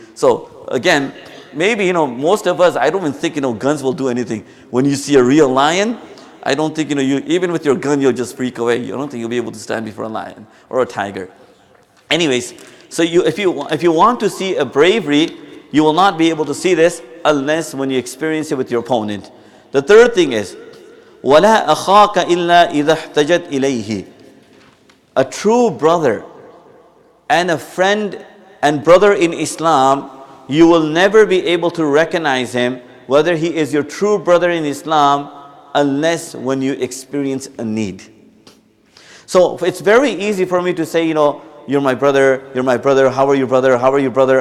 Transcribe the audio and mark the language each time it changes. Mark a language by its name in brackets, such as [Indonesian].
[English] So, again, maybe, most of us, I don't even think, guns will do anything. When you see a real lion, I don't think, you even with your gun, you'll just freak away. You don't think you'll be able to stand before a lion or a tiger. Anyways, so if you want to see a bravery, you will not be able to see this unless when you experience it with your opponent. The third thing is, [Arabic] وَلَا أَخَاكَ إِلَّا إِذَا احْتَجَتْ إِلَيْهِ. [English] A true brother and a friend and brother in Islam, you will never be able to recognize him, whether he is your true brother in Islam, unless when you experience a need. So it's very easy for me to say, you're my brother, how are you, brother?